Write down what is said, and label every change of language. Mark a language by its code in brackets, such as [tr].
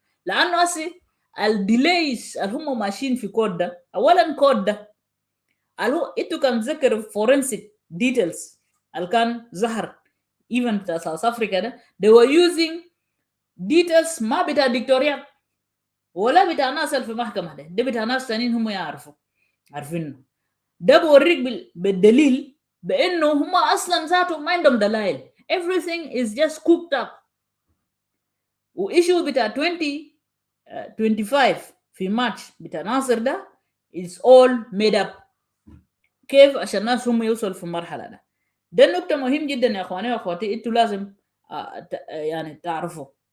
[ar] لانه اسي الديليز اللي هم ماشيين في كود ده اولا كود ده اللي هو انتوا كان ذكر فورنسيك ديتيلز اللي كان ظهر even بتاع ساوث افريكا ده [en] they were using details [ar] ما بتاع دكتوريات ولا بتاع ناس في المحكمة ده بتاع ناس تانيين هم عارفينه. ده بوريك بالدليل بانه هم اصلا ذاتهم ما عندهم دلائل. [en] everything is just cooked up. [ar] وإيشو بتاع 2025 في مارش بتاع ناصر ده [en] is all made up. [ar] كيف عشان الناس هم يوصلوا في المرحلة ده النقطة مهم جدا يا اخواني واخواتي، انتوا لازم يعني تعرفوا.